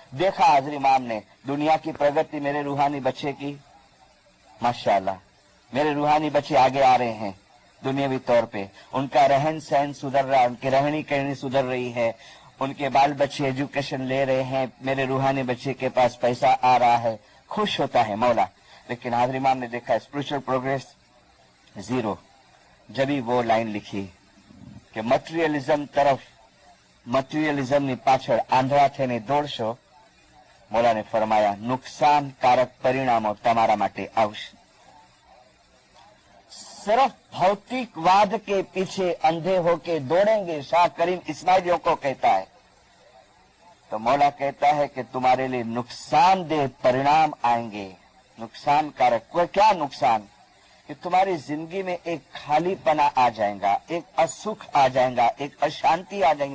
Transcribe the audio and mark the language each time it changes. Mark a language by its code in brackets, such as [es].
[hi] देखा हाजिर इमाम ने दुनिया की प्रगति मेरे रूहानी बच्चे की, माशाअल्लाह मेरे रूहानी बच्चे आगे आ रहे हैं दुनियावी तौर पे, उनका रहन सहन सुधर रहा है, उनकी रहनी कहनी सुधर रही है, उनके बाल बच्चे एजुकेशन ले रहे हैं, मेरे रूहानी बच्चे के पास पैसा आ रहा है, खुश होता है मौला। लेकिन हाजिर इमाम ने देखा स्पिरिचुअल प्रोग्रेस जीरो। जब ही वो लाइन लिखी कि मटेरियलिज्म तरफ, [gu] मटेरियलिज्म पाछળ આંધળા થઈને દોડશો, મૌલાને ફરમાયા નુકસાનકારક પરિણામો તમારા માટે આવશે। [hi] सिर्फ भौतिकवाद के पीछे अंधे होके दौड़ेंगे, शाह करीम इस्माइलियों को कहता है, तो मौला कहता है कि तुम्हारे लिए नुकसानदेह परिणाम आएंगे। नुकसानकारक कोई क्या नुकसान? कि तुम्हारी जिंदगी में एक खालीपना आ जाएगा, एक असुख आ जाएगा, एक अशांति आ जाएगी।